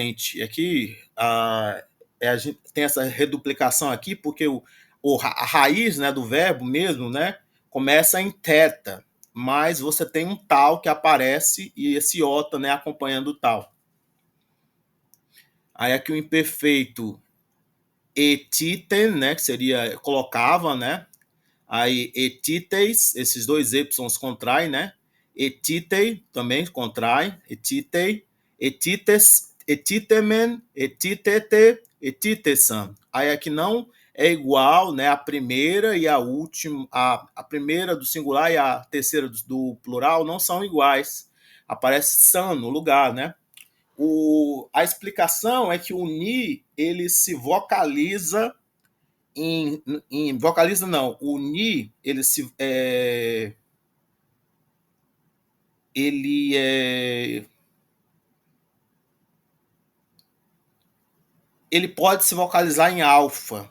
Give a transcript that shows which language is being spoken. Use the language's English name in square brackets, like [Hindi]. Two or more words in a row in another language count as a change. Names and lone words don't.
[Portuguese] E aqui a gente tem essa reduplicação aqui porque a raiz, né, do verbo mesmo, né, começa em teta, mas você tem um tal que aparece e esse ota, né, acompanhando o tal. Aí aqui o imperfeito etiten, né, que seria colocava, né? Aí etites, esses dois ys contraem, né? Etitei também contrai, [Greek] ἐτίθει, ἐτίθεις, ἐτίθεμεν, ἐτίθετε, ἐτίθεσαν. [Portuguese] Aí aqui não é igual, né? A primeira e a última, a primeira do singular e a terceira do plural não são iguais. Aparece san no lugar, né? A explicação é que o ni ele se vocaliza vocaliza não, o ni ele se ele pode se vocalizar em alfa.